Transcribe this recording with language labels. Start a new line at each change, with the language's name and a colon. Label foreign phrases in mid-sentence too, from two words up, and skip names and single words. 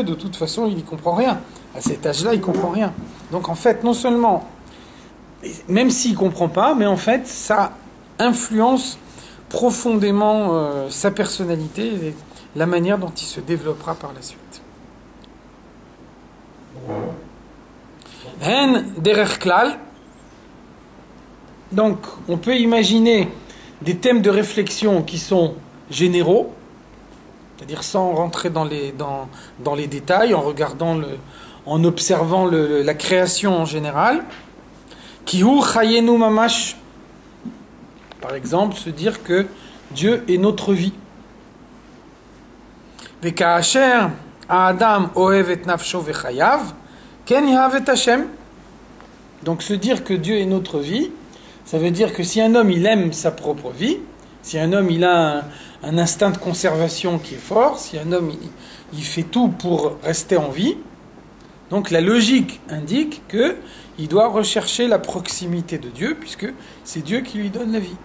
French: De toute façon, il n'y comprend rien. À cet âge-là, il comprend rien. Donc en fait, non seulement, même s'il comprend pas, mais en fait, ça influence profondément sa personnalité et la manière dont il se développera par la suite.
Hebrew: בדרך כלל.
French: Donc, on peut imaginer des thèmes de réflexion qui sont généraux, c'est-à-dire sans rentrer dans les détails, en observant la création en général.
Hebrew: כי הוא חיינו ממש.
French: Par exemple, se dire que Dieu est notre vie.
Hebrew: וכאשר האדם אוהב את נפשו וחייו כן יאהב את השם.
French: Donc se dire que Dieu est notre vie, ça veut dire que si un homme il aime sa propre vie, si un homme il a un instinct de conservation qui est fort, si un homme il fait tout pour rester en vie, donc la logique indique qu'il doit rechercher la proximité de Dieu, puisque c'est Dieu qui lui donne la vie.